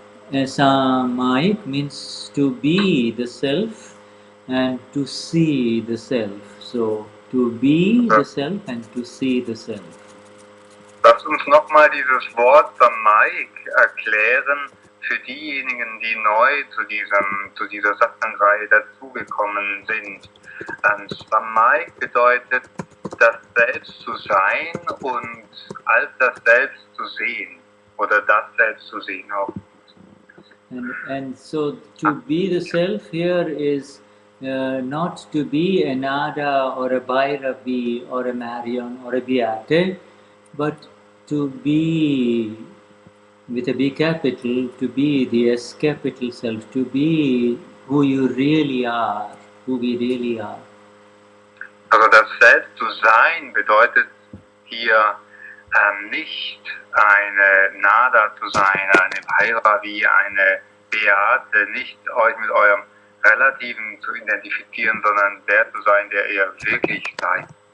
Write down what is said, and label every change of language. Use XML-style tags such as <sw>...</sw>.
<en>Samayik means to be the self and to see the self. So to be the self and to see the self.</en> <de>Lass uns nochmal dieses Wort Samayik erklären für diejenigen, die neu zu dieser Satsang-Reihe dazugekommen sind. Samayik bedeutet, das Selbst zu sein und als das Selbst zu sehen oder das Selbst zu sehen auch.</de> <en>And so to be the self here is not to be a Nada or a Bhairavi or a Marion or a Beate, but to be with a B capital, to be the S capital self, to be who you really are, who we really are.</en> <de>Also das Selbst zu sein bedeutet hier nicht eine Nada zu sein, eine Bhairavi, eine Beate, nicht euch mit eurem Relativen zu identifizieren, sondern der zu sein, der ihr wirklich seid.</de>